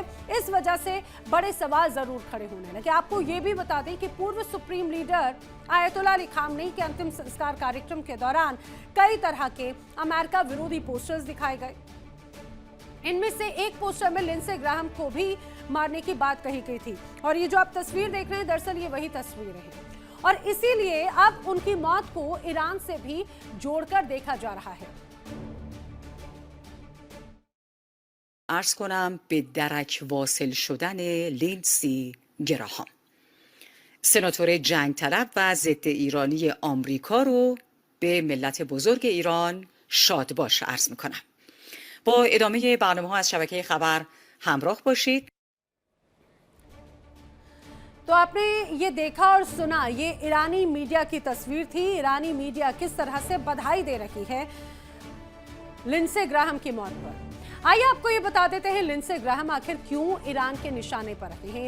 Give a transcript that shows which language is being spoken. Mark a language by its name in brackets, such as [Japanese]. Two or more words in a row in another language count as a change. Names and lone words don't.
[Hindi] इस वजह से बड़े सवाल जरूर खड़े होने लगे। आपको ये भी बता दें कि पूर्व [English] supreme leader [Hindi] आयतुल्लाह अली खामनेई के अंतिम संस्कार कार्यक्रम के दौरान कई तरह के अमेरिका विरोधी पोस्टर्स दिखाए गए। इनमें से एक पोस्टर में लिंडसे ग्राहम को भी मारने की बात कही गई थी और ये जो आप तस्वीर देख रहे हैं, दरअसल ये वही तस्वीर है और इसीलिए अब उनकी मौत को ईरान से भी जोड़कर देखा जा रहा है। [Persian] عرض کنم به درک واصل شدن لیندسی گراهام، سناتور جنگ طلب و ضد ایرانی آمریکا رو به ملت بزرگ ایران شاد باش عرض میکنم. با ادامه برنامه ها از شبکه خبر همراه باشید. [Hindi] तो आपने ये देखा और सुना, ये ईरानी मीडिया की तस्वीर थी। ईरानी मीडिया किस तरह से बधाई दे रही है लिंडसे ग्राहम की मौत पर। आइए आपको ये बता देते हैं लिंडसे ग्राहम आखिर क्यों ईरान के निशाने पर रहे हैं।